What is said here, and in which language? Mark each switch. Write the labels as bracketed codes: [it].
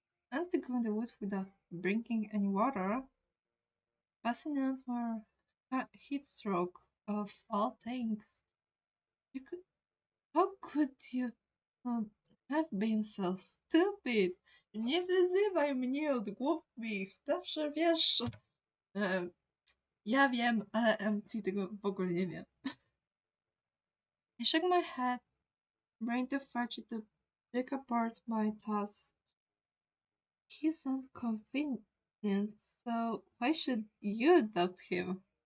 [en] And to go in the woods without drinking any water, passing out for a heat stroke of all things. How could you have been so stupid? [pl] Nie wyzywaj mnie od głupich. Zawsze wiesz. Ja wiem, ale MC tego w ogóle nie wie. [en] I shook my head, brain too fragile to pick apart my thoughts. He's not convenient, so why should you doubt him?